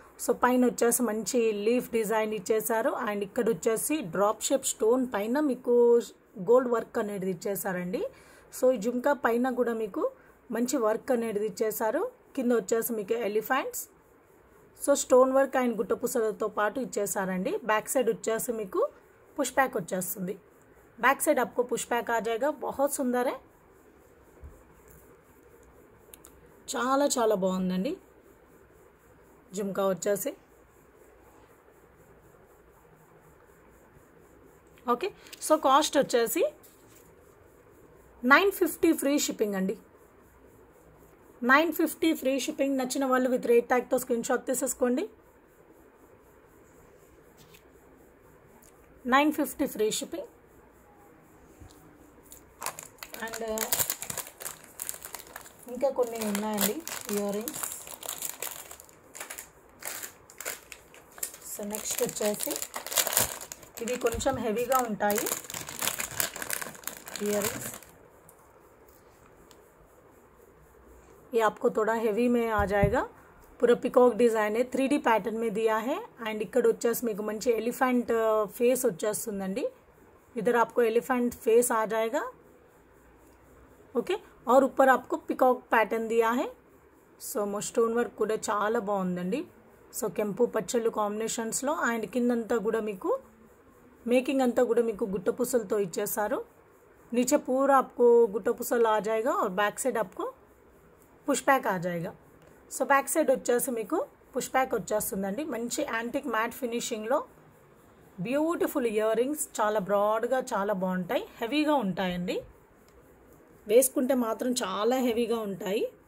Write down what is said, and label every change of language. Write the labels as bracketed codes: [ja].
[te] So పైన వచ్చేసి మంచి లీఫ్ డిజైన్ ఇచ్చేసారు, అండ్ ఇక్కడ వచ్చేసి డ్రాప్ షేప్ స్టోన్ పైన మీకు గోల్డ్ వర్క్ అనేది ఇచ్చేసారండి. సో ఈ జుమ్కా పైన కూడా మీకు మంచి వర్క్ అనేది ఇచ్చేసారు. కింద వచ్చేసి మీకు elephants, so stone work and గుట్టపూసలతో పాటు ఇచ్చేసారండి. బ్యాక్ సైడ్ వచ్చేసి మీకు పుష్ బ్యాక్ వచ్చేస్తుంది. [hi] बैक साइड आपको पुश बैक आ जाएगा, बहुत सुंदर है, [te] చాలా చాలా బాగుందండి జుమ్కా వచ్చేసి. ఓకే, సో కాస్ట్ వచ్చేసి 950 ఫ్రీ షిప్పింగ్ అండి. 950 ఫ్రీ షిప్పింగ్. నచ్చిన వాళ్ళు విత్ రేట్ ట్యాగ్తో స్క్రీన్ షాట్ తీసేసుకోండి. 950 ఫ్రీ షిప్పింగ్. అండ్ ఇంకా కొన్ని ఉన్నాయండి ఇయర్ రింగ్స్. సో నెక్స్ట్ వచ్చేసి ఇవి కొంచెం హెవీగా ఉంటాయి ఇయర్ रिंग्स. [hi] ये आपको थोड़ा हेवी में आ जाएगा. पूरा पिकॉक डिजाइन है, 3D पैटर्न में दिया है. [te] एंड ఇక్కడ వచ్చేసి మీకు మంచి ఎలిఫెంట్ ఫేస్ వచ్చేస్తుందండి. [hi] इधर आपको एलिफेंट फेस आ जाएगा. ओके, और ऊपर आपको पिकॉक पैटर्न दिया है. [te] సో స్టోన్ వర్క్ కూడా చాలా బాగుందండి. సో కెంపు పచ్చళ్ళు కాంబినేషన్స్లో. అండ్ కిందంతా కూడా మీకు మేకింగ్ అంతా కూడా మీకు గుట్టపూసలతో ఇచ్చేసారు. [hi] नीचे पूरा आपको गुट्टापूसल आ जाएगा और बैक साइड आपको पुश बैक आ जाएगा. [te] సో బ్యాక్ సైడ్ వచ్చేసి మీకు పుష్ బ్యాక్ వచ్చేస్తుందండి. మంచి antique mat ఫినిషింగ్లో beautiful ear rings, చాలా బ్రాడ్గా చాలా బాగుంటాయి, హెవీగా ఉంటాయండి. వేసుకుంటే మాత్రం చాలా హెవీగా ఉంటాయి.